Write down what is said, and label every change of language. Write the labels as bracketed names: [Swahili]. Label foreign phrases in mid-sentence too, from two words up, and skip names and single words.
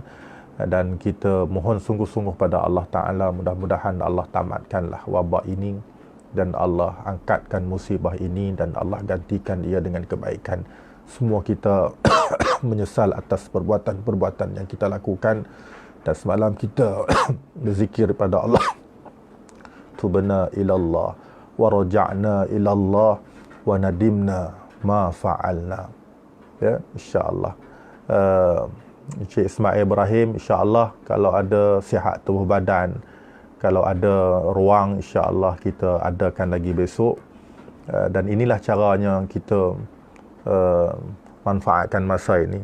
[Malay] Dan kita mohon sungguh-sungguh pada Allah Ta'ala, mudah-mudahan Allah tamatkanlah wabak ini dan Allah angkatkan musibah ini dan Allah gantikan ia dengan kebaikan. Semua kita menyesal atas perbuatan-perbuatan yang kita lakukan. Dan semalam kita berzikir pada Allah, [Arabic] تبنا إلى الله ورجعنا إلى الله وندمنا ما فعلنا. [Malay] Ya, insya-Allah. Encik Ismail Ibrahim, insya-Allah kalau ada sihat tubuh badan, kalau ada ruang, insya-Allah kita adakan lagi besok. Dan inilah caranya kita manfaatkan masa ini.